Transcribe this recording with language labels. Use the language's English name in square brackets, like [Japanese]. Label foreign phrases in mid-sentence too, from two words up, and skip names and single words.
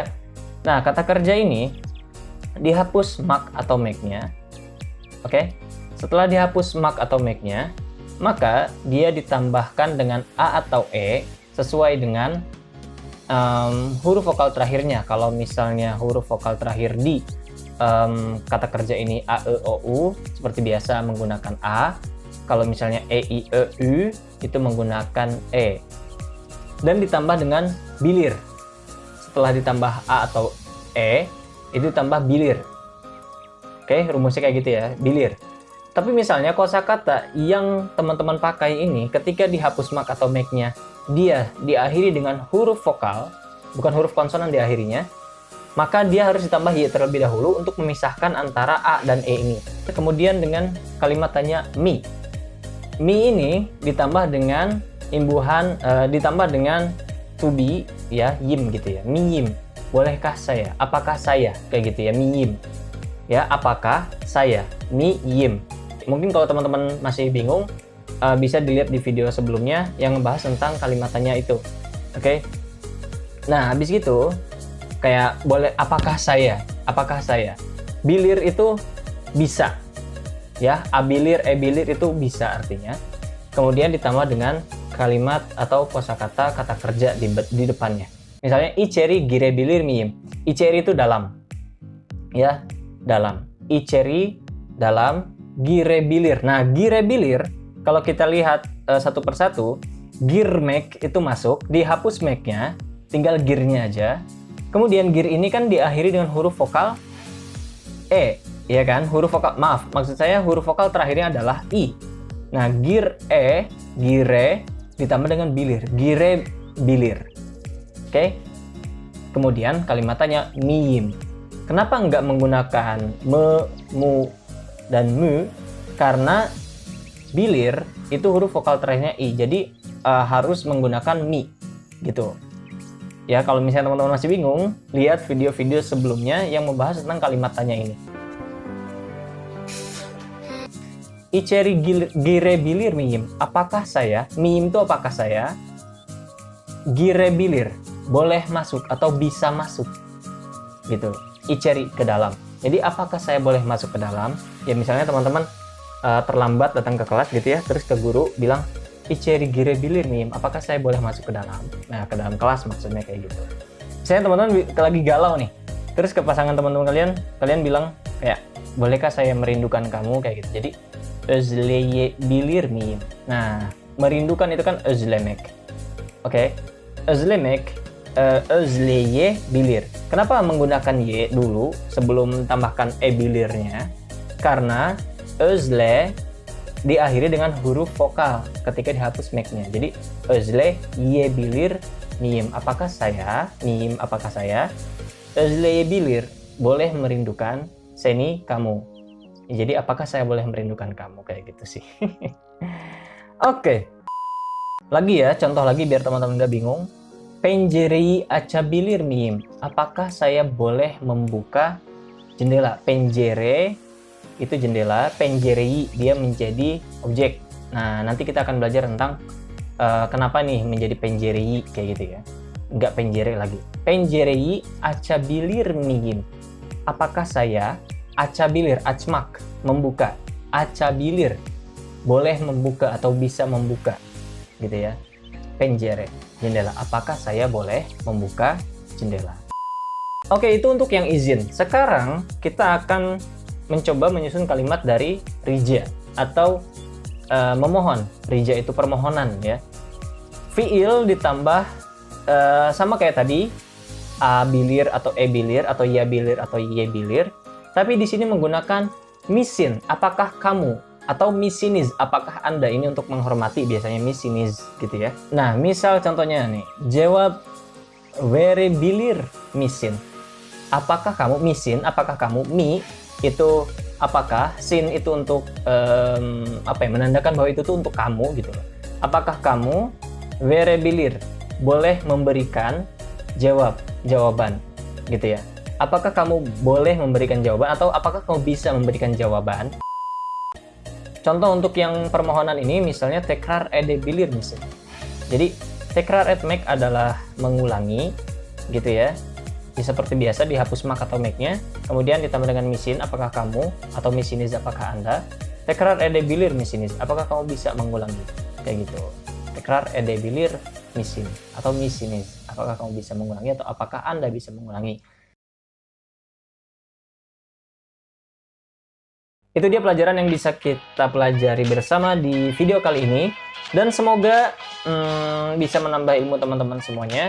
[Indonesian] Nah, kata kerja ini dihapus mak atau make-nya, oke? Setelah dihapus mak atau make-nya, maka dia ditambahkan dengan a atau e sesuai dengan huruf vokal terakhirnya. Kalau misalnya huruf vokal terakhir di kata kerja ini a, e, o, u, seperti biasa menggunakan a. Kalau misalnya e, i, e, u itu menggunakan e. Dan ditambah dengan bilir. Setelah ditambah a atau e, itu ditambah bilir. Oke, rumusnya kayak gitu ya, bilir. Tapi misalnya kosakata yang teman-teman pakai ini ketika dihapus mak atau make-nya dia diakhiri dengan huruf vokal, bukan huruf konsonan diakhirinya, maka dia harus ditambah y terlebih dahulu untuk memisahkan antara a dan e ini. Kemudian dengan kalimat tanya mi. Mi ini ditambah dengan imbuhan, ditambah dengan [English] to be [Indonesian] ya, yim gitu ya. [Turkish] Mi yim. [Indonesian] Bolehkah saya? Apakah saya? Kayak gitu ya, [Turkish] mi yim. [Indonesian] Ya, apakah saya? [Turkish] Mi yim. [Indonesian] Mungkin kalau teman-teman masih bingung, bisa dilihat di video sebelumnya yang ngebahas tentang kalimat tanya itu. Oke. Nah, habis gitu kayak boleh apakah saya? Apakah saya? Bilir itu bisa. Ya, [Turkish] abilir, e-bilir [Indonesian] itu bisa artinya. Kemudian ditambah dengan kalimat atau kosakata kata kerja di depannya. [Turkish] Misalnya içeri girebilir miyim? Içeri [Indonesian] itu dalam. Ya, dalam. İçeri dalam, girebilir. Nah, girebilir kalau kita lihat satu persatu, girmek itu masuk, dihapus make-nya, tinggal girnya aja. Kemudian gir ini kan diakhiri dengan huruf vokal e, ya kan? Huruf vokal, maaf, maksud saya huruf vokal terakhirnya adalah i. Nah, gir e, gire ditambah dengan bilir, [Turkish] gire bilir. [Indonesian] Oke? Kemudian kalimatnya miyim. Kenapa nggak menggunakan me, mu, dan mu? Karena bilir itu huruf vokal terakhirnya i, jadi harus menggunakan mi gitu ya. Kalau misalnya teman-teman masih bingung, lihat video-video sebelumnya yang membahas tentang kalimat tanya ini. [Turkish] İçeri girebilir miyim? [Indonesian] Apakah saya? Miyim itu apakah saya? Girebilir, boleh masuk atau bisa masuk gitu. İçeri, ke dalam. Jadi apakah saya boleh masuk ke dalam? Ya misalnya teman-teman terlambat datang ke kelas gitu ya, terus ke guru bilang [Turkish] içeri girebilir miyim? [Indonesian] Apakah saya boleh masuk ke dalam? Nah, ke dalam kelas maksudnya kayak gitu. Misalnya teman-teman lagi galau nih, Terus ke pasangan teman-teman kalian bilang kayak, bolehkah saya merindukan kamu, kayak gitu. [Turkish] Jadi özleye bilir miyim. [Indonesian] Nah, merindukan itu kan özlemek. Oke. [Turkish] Özlemek, özleye bilir. [Indonesian] Kenapa menggunakan y dulu sebelum tambahkan e bilirnya? Karena özle diakhiri dengan huruf vokal ketika dihapus mek-nya. [Turkish] Jadi özle ye bilir miyim. [Indonesian] Apakah saya? Miyim apakah saya? [Turkish] Özle ye bilir [Indonesian] boleh merindukan seni kamu. Jadi apakah saya boleh merindukan kamu, kayak gitu sih. Oke. Lagi ya, contoh lagi biar teman-teman nggak bingung. [Turkish] Penjerei açabilir miyim? [Indonesian] Apakah saya boleh membuka jendela? Penjere itu jendela, penjerei dia menjadi objek. Nah, nanti kita akan belajar tentang kenapa nih menjadi penjerei kayak gitu ya. Nggak penjere lagi. [Turkish] Penjerei açabilir miyim? [Indonesian] Apakah saya [Turkish] açabilir, açmak, [Indonesian] membuka. Açabilir, boleh membuka atau bisa membuka. Gitu ya. Penjere, jendela. Apakah saya boleh membuka jendela? Oke, itu untuk yang izin. Sekarang kita akan mencoba menyusun kalimat dari rija atau memohon. Rija itu permohonan ya. Fiil ditambah sama kayak tadi, [Turkish] a bilir [Indonesian] atau [Turkish] e bilir [Indonesian] atau [Turkish] ya bilir [Indonesian] atau [Turkish] ye bilir. [Indonesian] Tapi di sini menggunakan misin. Apakah kamu? Atau misinis, apakah Anda? Ini untuk menghormati, biasanya misinis gitu ya. Nah, misal contohnya nih, jawab [Turkish] vere bilir misin. [Indonesian] Apakah kamu misin? Apakah kamu? Mi itu apakah, sin itu untuk menandakan bahwa itu tuh untuk kamu gitu loh. Apakah kamu [Turkish] vere bilir [Indonesian] boleh memberikan jawaban gitu ya. Apakah kamu boleh memberikan jawaban atau apakah kamu bisa memberikan jawaban? Contoh untuk yang permohonan ini misalnya [Turkish] tekrar edebilir [Indonesian] misalnya. Jadi [Turkish] tekrar etmek [Indonesian] adalah mengulangi gitu ya. Seperti biasa dihapus mak atau make-nya, kemudian ditambah dengan misin, apakah kamu, atau misinis, apakah Anda. [Turkish] Tekrar edebilir misinis, [Indonesian] apakah kamu bisa mengulangi, kayak gitu. [Turkish] Tekrar edebilir misin [Indonesian] atau misinis, apakah kamu bisa mengulangi atau apakah Anda bisa mengulangi. Itu dia pelajaran yang bisa kita pelajari bersama di video kali ini. Dan semoga bisa menambah ilmu teman-teman semuanya.